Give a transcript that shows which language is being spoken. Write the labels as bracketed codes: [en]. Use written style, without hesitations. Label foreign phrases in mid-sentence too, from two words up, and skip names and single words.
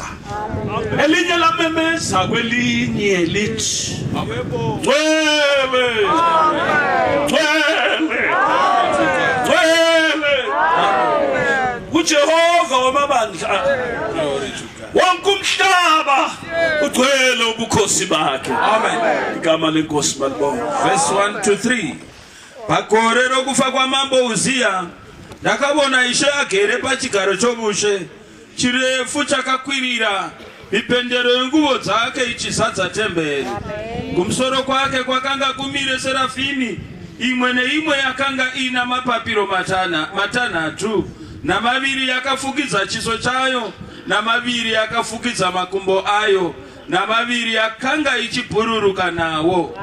[nd] Elinye lamemeza kwelinye lithi Ngcwele, Ngcwele, Ngcwele uJehova wamabandla. Wonke umhlaba ugcwele ubukhosi bakhe. Amen. Igama lenkosi balibonga. [en] Verse 1 to 3. [sn] Pakore rokufa kwamambo Uziya ndakabona Ishe agere pachigaro chobushe chirefu chakakwirira, mipendero yenguvo dzake ichizadza temberi. Kumusoro kwake kwakanga kumire serafini, imwe neimwe yakanga ina mapapiro matanhatu, namaviri yakafukidza chiso chayo, namaviri yakafukidza makumbo ayo, namaviri yakanga ichibhururuka nawo.